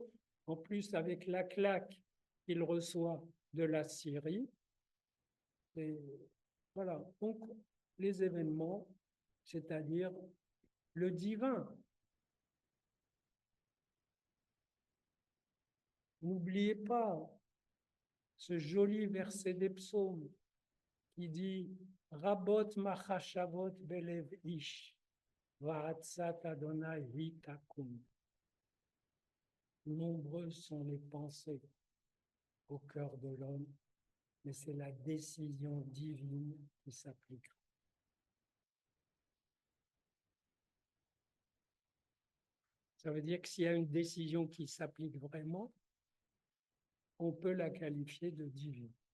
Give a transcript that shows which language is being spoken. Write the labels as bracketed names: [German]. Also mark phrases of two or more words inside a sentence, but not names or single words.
[French] En plus, avec la claque qu'il reçoit de la Syrie, et voilà. Donc, les événements, c'est-à-dire le divin. N'oubliez pas ce joli verset des psaumes qui dit [Hebrew] רבות מחשבות בלב איש, ועצת ה' היא תקום. [French] Nombreuses sont les pensées au cœur de l'homme, mais c'est la décision divine qui s'applique. Ça veut dire que s'il y a une décision qui s'applique vraiment, on peut la qualifier de divine.